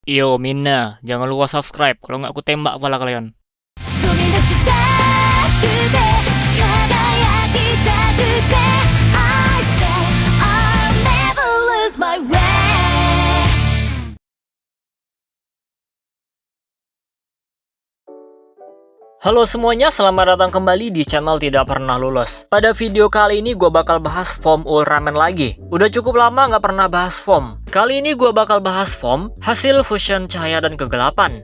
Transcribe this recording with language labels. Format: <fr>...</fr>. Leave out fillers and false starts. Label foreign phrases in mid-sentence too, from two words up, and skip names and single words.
<id>Yo Mina, jangan lupa subscribe, kalau nggak aku tembak kepala kalian.</id> <ja>飛び出したくて輝きたくて</ja> <en>I say I'll never lose my way.</en> <id>Halo semuanya, selamat datang kembali di channel Tidak Pernah Lulus. Pada video kali ini gue bakal bahas foam Ultraman lagi. Udah cukup lama nggak pernah bahas foam. Kali ini gue bakal bahas foam, hasil fusion cahaya dan kegelapan.</id>